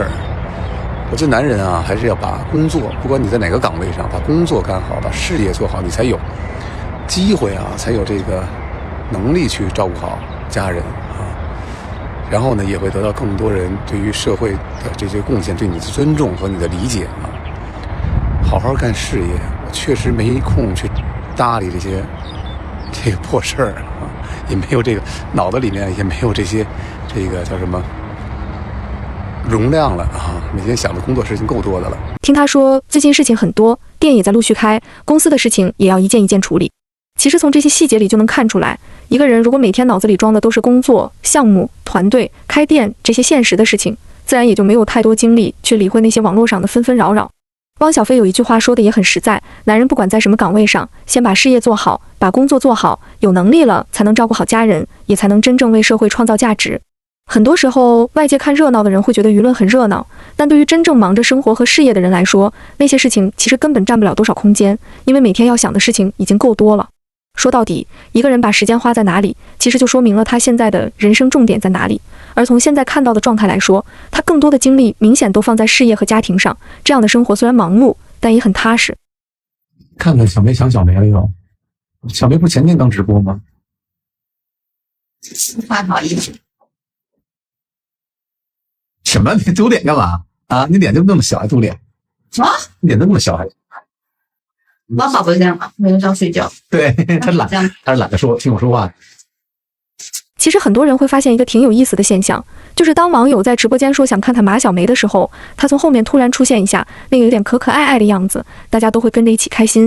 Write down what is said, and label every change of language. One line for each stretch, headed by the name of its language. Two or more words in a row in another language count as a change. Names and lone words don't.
Chinese: 我覺得男人啊，還是要把工作，不管你在哪個崗位上，把工作幹好，把事業做好，你才有機會啊，才有這個能力去照顧好家人啊。然後呢，也會得到更多人對於社會的這些貢獻，對你的尊重和你的理解啊。好好幹事業，我確實沒空去搭理這些破事兒啊，也沒有這個腦子裡面也沒有這些這個叫什麼容量了啊，每天想的工作事情夠多的了。聽他說最近事情很多，店也在陸續開，公司的事情也要一件一件處理。其實從這些細節裡就能看出來，一個人如果每天腦子裡裝的都是工作、項目、團隊、開店這些現實的事情，自然也就沒有太多精力去理會那些網絡上的紛紛擾擾。汪小菲有一句話說的也很實在，男人不管在什麼崗位上，先把事業做好，把工作做好，有能力了才能照顧好家人，也才能真正為社会創造價值。很多時候，外界看熱鬧的人會覺得輿論很熱鬧，但對於真正忙着生活和事業的人來說，那些事情其實根本占不了多少空間，因為每天要想的事情已經夠多了。說到底，一個人把時間花在哪裡，其實就說明了他現在的人生重點在哪裡。而從現在看到的狀態來說，他更多的精力明顯都放在事業和家庭上。這樣的生活雖然忙碌，但也很踏實。看看小梅想小梅了又，小梅不前天刚直播吗？不好意思。什么？你丢脸幹嘛啊？你臉就那麼小還丟臉？什麼？你臉那麼小還？媽寶不是這樣嗎？每天都要睡覺。對，他懶，他是懶得說聽我說話。其實很多人會發現一個挺有意思的現象，就是當網友在直播間說想看看馬小梅的時候，她從後面突然出現一下，那個有點可可愛愛的樣子，大家都會跟着一起開心。